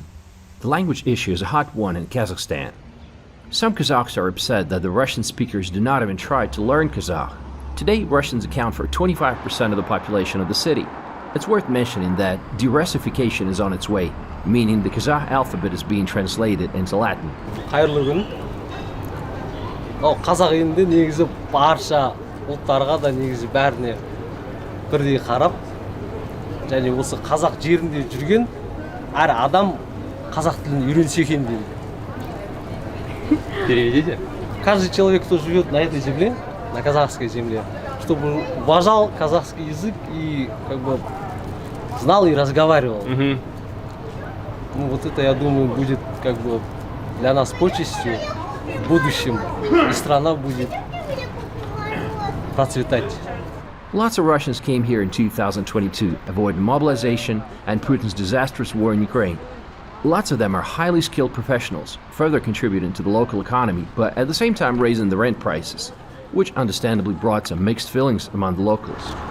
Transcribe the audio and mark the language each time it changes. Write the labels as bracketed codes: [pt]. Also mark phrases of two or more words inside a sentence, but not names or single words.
[en] The language issue is a hot one in Kazakhstan. Some Kazakhs are upset that the Russian speakers do not even try to learn Kazakh. Today, Russians account for 25% of the population of the city. It's worth mentioning that de-Russification is on its way, meaning the Kazakh alphabet is being translated into Latin. [kk] Қайырлы күн. Қазақ елінде негізі барша ұлттарға да негізі бәріне бірдей қарап, және осы қазақ жерінде жүрген әр адам қазақ тілін үйренсе екен дейді. [ru] Переведите. Каждый человек, кто живет на этой земле, на казахской земле, чтобы уважал казахский язык и как бы знал и разговаривал. Ну вот это, я думаю, будет как бы для нас почестью в будущем, и страна будет процветать. [en] Lots of Russians came here in 2022, avoiding mobilization and Putin's disastrous war in Ukraine. Lots of them are highly skilled professionals, further contributing to the local economy, but at the same time raising the rent prices, which understandably brought some mixed feelings among the locals.